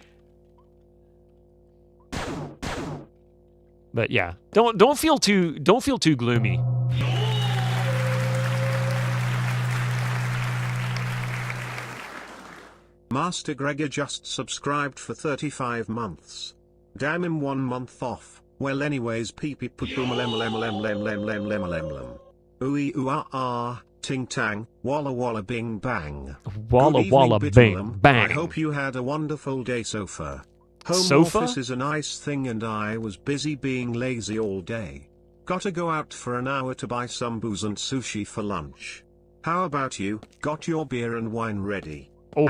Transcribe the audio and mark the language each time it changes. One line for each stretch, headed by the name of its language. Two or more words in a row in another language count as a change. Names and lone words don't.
English: But yeah, don't feel too gloomy. Master Gregor just subscribed for 35 months. Damn him, 1 month off. Well, anyways, pee pee put boom lem lem lem lem lem lem lem lem lem. Ooey ooh ah ah, ting tang, walla walla bing bang. Walla walla bing bang. I hope you had a wonderful day so far. Home office is a nice thing and I was busy being lazy all day. Gotta go out for an hour to buy some booze and sushi for lunch. How about you? Got your beer and wine ready? Oh.